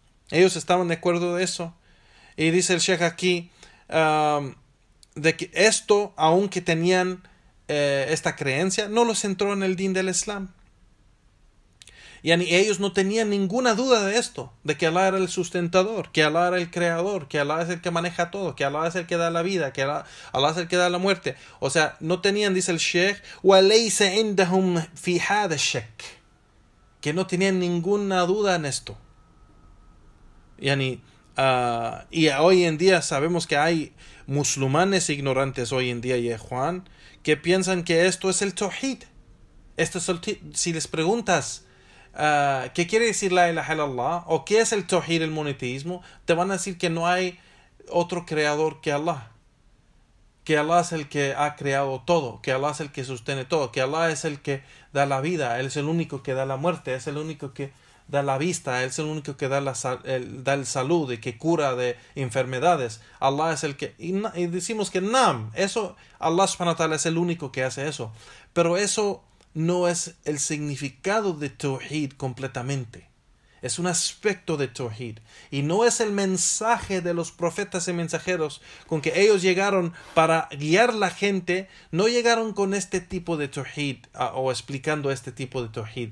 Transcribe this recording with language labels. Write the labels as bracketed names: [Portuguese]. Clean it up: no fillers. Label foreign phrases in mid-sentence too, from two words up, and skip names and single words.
[Spanish] Y dice el Sheikh aquí de que esto, aunque tenían esta creencia, no los entró en el din del Islam. Y ellos no tenían ninguna duda de esto, de que Allah era el sustentador, que Allah era el creador, que Allah es el que maneja todo, que Allah es el que da la vida, que Allah es el que da la muerte. O sea, no tenían, dice el Sheikh, [Arabic] وَلَيْسَ عِنْدَهُمْ فِي هَذَا الشَّكِّ, [Spanish] que no tenían ninguna duda en esto. Y hoy en día sabemos que hay musulmanes ignorantes hoy en día, y Juan, que piensan que esto es el Tawhid. Si les preguntas ¿qué quiere decir [Arabic] لا إله إلا الله? [Spanish] ¿O qué es el Tawhid, el monoteísmo? Te van a decir que no hay otro creador que Allah. Que Allah es el que ha creado todo. Que Allah es el que sostiene todo. Que Allah es el que da la vida. Él es el único que da la muerte. Es el único que da la vista. Él es el único que da el salud y que cura de enfermedades. Allah es el que... Y decimos que eso, [Arabic] الله سبحانه وتعالى [Spanish] es el único que hace eso. Pero eso no es el significado de Tawhid completamente. Es un aspecto de Tawhid. Y no es el mensaje de los profetas y mensajeros con que ellos llegaron para guiar la gente. No llegaron con este tipo de Tawhid o explicando este tipo de Tawhid.